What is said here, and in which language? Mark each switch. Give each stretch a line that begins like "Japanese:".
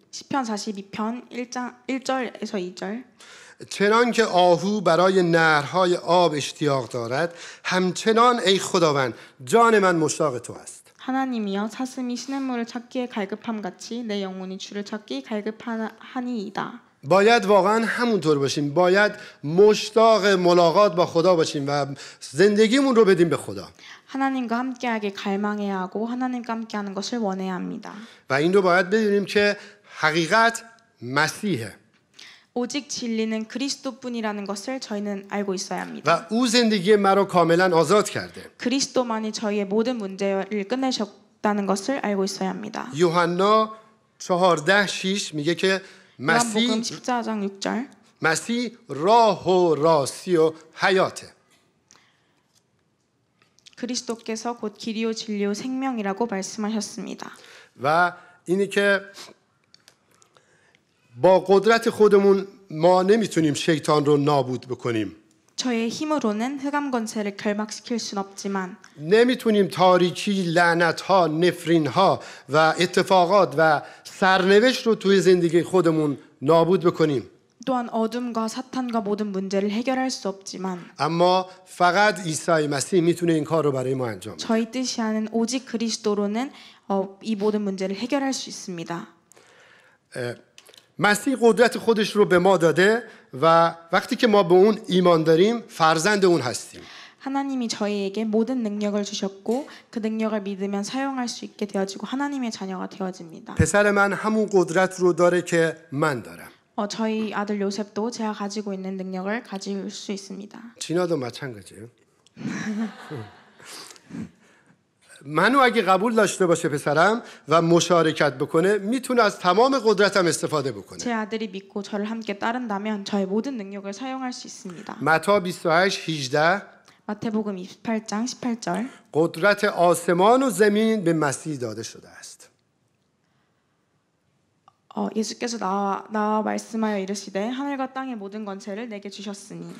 Korean: 시편 42편 1절에서 2절.
Persian: چنان که آهو برای نهرهای آب اشتیاق دارد همچنان ای خداوند جان من مشتاق تو است.
Korean: 하나님이여 사슴이 시냇물을 찾기에 갈급함 같이 내 영혼이 주를 찾기 갈급하니이다.
Persian: باید واقعا همونطور باشیم. باید مشتاق ملاقات با خدا باشیم و زندگیمون رو بدیم به خدا.
Korean: 하나님과 함께하길 갈망해야 하고 하나님과 함께하는 것을 원해야 합니다.
Persian: و این رو باید بدونیم که حقیقت مسیحه.
Korean: 오직 진리는 그리스도뿐이라는 것을 저희는 알고 있어야 합니다.
Persian: و او زندگی مرا کاملا آزاد کرده.
Korean: 그리스도만이 저희의 모든 문제를 끝내셨다는 것을 알고 있어야 합니다.
Persian: یوحنا 14:6 میگه که
Korean: 요한복음 14장 6절.
Persian: مسیح راه و راستی و حیاته.
Korean: 그리스도께서 곧 길이요 진리요 생명이라고 말씀하셨습니다.
Persian: و اینی که با قدرت خودمون ما نمیتونیم شیطان رو نابود بکنیم.
Korean: 저의 힘으로는 흑암 권세를 결박시킬 순 없지만
Persian: نمیتونیم تاریکی، لعنت‌ها، نفرین‌ها و اتفاقات و سرنوشت رو توی زندگی خودمون نابود بکنیم.
Korean: 또한 어둠과 사탄과 모든 문제를 해결할 수 없지만
Persian: اما فقط عیسی مسیح میتونه این کار رو برای ما انجام بده.
Korean: 저희 뜻이 아닌 오직 그리스도로는 이 모든 문제를 해결할 수 있습니다.
Persian: مسیح قدرت خودش رو به ما داده و وقتی که ما به اون ایمان داریم فرزند اون هستیم.
Korean: 하나님이 저희에게 모든 능력을 주셨고 그 능력을 믿으면 사용할 수 있게 되어지고 하나님의 자녀가 되어집니다.
Persian: پسر من همون قدرت رو داره که من دارم.
Korean: 저희 아들 요셉도 제가 가지고 있는 능력을 가질 수 있습니다. 진아도 마찬가지예요.
Persian: منو اگه قبول داشته باشه پسرم و مشارکت بکنه میتونه از تمام قدرتم استفاده بکنه.
Korean: 제 아들이 믿고 저를 함께 따른다면 저의 모든 능력을 사용할 수 있습니다.
Persian: متی 28:18
Korean: 마태복음 28장 18절.
Persian: قدرت آسمان و زمین به مسیح داده شده است.
Korean: 예수께서 나와 말씀하여 이르시되 하늘과 땅의 모든 권세를 내게 주셨으니.